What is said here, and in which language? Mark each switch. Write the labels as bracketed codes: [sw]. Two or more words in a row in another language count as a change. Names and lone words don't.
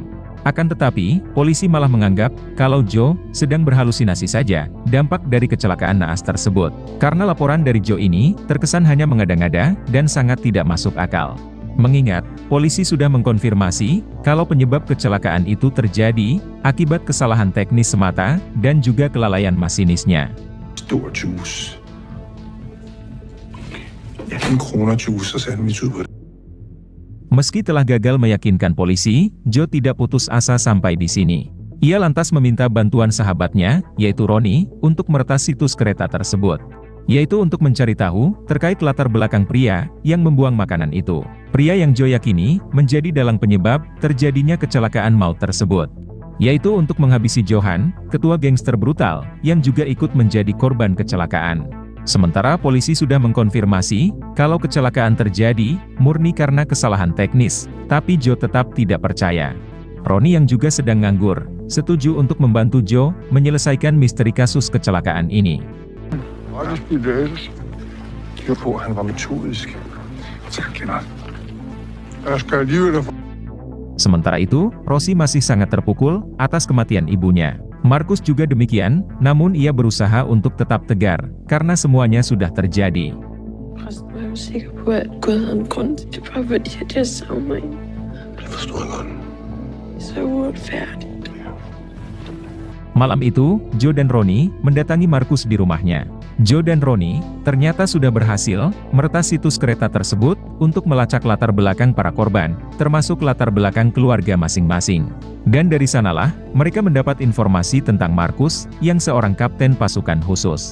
[id] Akan tetapi, polisi malah menganggap, kalau Joe sedang berhalusinasi saja, dampak dari kecelakaan naas tersebut. Karena laporan dari Joe ini, terkesan hanya mengada-ngada, dan sangat tidak masuk akal. Mengingat, polisi sudah mengkonfirmasi, kalau penyebab kecelakaan itu terjadi, akibat kesalahan teknis semata, dan juga kelalaian masinisnya. [da] Stor juice. 18 kroner juice og sandwich ud på det. [id] Meski telah gagal meyakinkan polisi, Joe tidak putus asa sampai di sini. Ia lantas meminta bantuan sahabatnya, yaitu Ronnie, untuk meretas situs kereta tersebut. Yaitu untuk mencari tahu, terkait latar belakang pria, yang membuang makanan itu. Pria yang Joe yakini, menjadi dalang penyebab, terjadinya kecelakaan maut tersebut. yaitu untuk menghabisi Johan, ketua gangster brutal, yang juga ikut menjadi korban kecelakaan. Sementara polisi sudah mengkonfirmasi, kalau kecelakaan terjadi, murni karena kesalahan teknis, tapi Joe tetap tidak percaya. Ronnie yang juga sedang nganggur, setuju untuk membantu Joe menyelesaikan misteri kasus kecelakaan ini. [da] Tyder på, at han var metodisk. Tak, Lennart. Jeg skal alligevel [id] Sementara itu, Rosie masih sangat terpukul atas kematian ibunya. Markus juga demikian, namun ia berusaha untuk tetap tegar, karena semuanya sudah terjadi. [da] Resten var jeg jo sikker på, at Gud havde en grund til det, bare fordi at jeg savner hende. Det forstår jeg godt. Så uretfærdigt. [id] Malam itu, Joe dan Ronnie mendatangi Markus di rumahnya. Joe dan Ronnie ternyata sudah berhasil meretas situs kereta tersebut untuk melacak latar belakang para korban, termasuk latar belakang keluarga masing-masing. Dan dari sanalah, mereka mendapat informasi tentang Markus, yang seorang kapten pasukan khusus.